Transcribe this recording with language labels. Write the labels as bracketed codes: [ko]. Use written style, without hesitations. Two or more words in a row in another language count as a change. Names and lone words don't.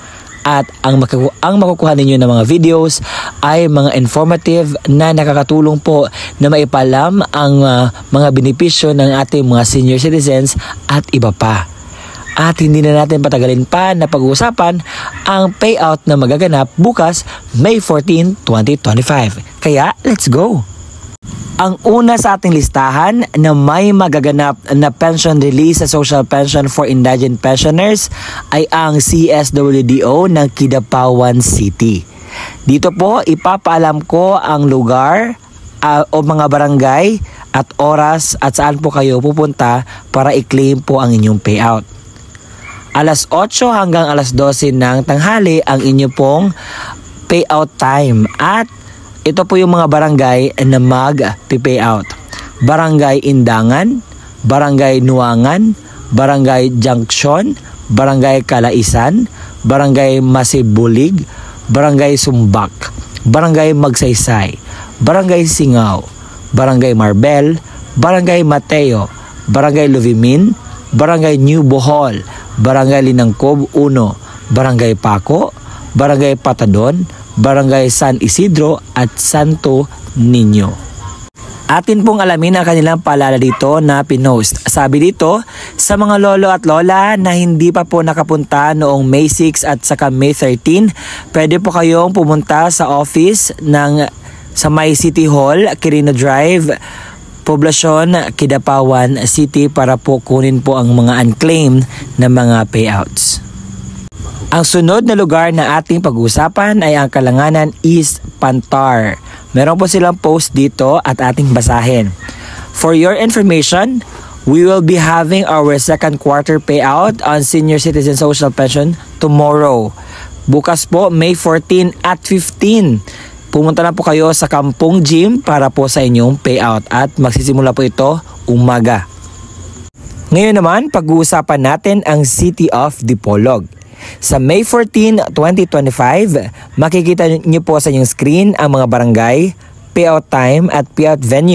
[tl] At ang makukuha ninyo ng mga videos ay mga informative na nakakatulong po na maipalam ang mga benepisyo ng ating mga [en] senior citizens [tl] at iba pa. At hindi na natin patagalin pa na pag-uusapan ang payout na magaganap bukas, May 14, 2025. Kaya, [en] let's go! [tl] Ang una sa ating listahan na may magaganap na pension release sa [en] social pension for indigent pensioners [tl] ay ang CSWDO ng Kidapawan City. Dito po, ipapaalam ko ang lugar o mga barangay at oras at saan po kayo pupunta para i-claim po ang inyong payout. Alas 8 hanggang alas 12 ng tanghali ang inyo pong payout time. At ito po yung mga barangay na mag-payout. Barangay Indangan, Barangay Nuangan, Barangay Junction, Barangay Kalaisan, Barangay Masibulig, Barangay Sumbak, Barangay Magsaysay, Barangay Singaw, Barangay Marbel, Barangay Mateo, Barangay Luvimin, Barangay New Bohol, Barangay Linangcob 1, Barangay Paco, Barangay Patadon, Barangay San Isidro at Santo Niño. Atin pong alamin ang kanilang paalala dito na pinost. Sabi dito, sa mga lolo at lola na hindi pa po nakapunta noong May 6 at saka May 13, pwede po kayong pumunta sa office sa May City Hall, Quirino Drive, Poblasyon, Kidapawan City para po kunin po ang mga unclaimed na mga payouts. Ang sunod na lugar na ating pag-uusapan ay ang Kalanganan East Pantar. Meron po silang post dito at ating basahin. [en] For your information, we will be having our second quarter payout on senior citizen social pension tomorrow. [tl] Bukas po, May 14 at 15. Pumunta na po kayo sa Kampong Gym para po sa inyong payout at magsisimula po ito umaga. Ngayon naman, pag-uusapan natin ang City of Dipolog. Sa May 14, 2025, makikita niyo po sa inyong screen ang mga barangay, [en] payout time [tl] at [en] payout venue.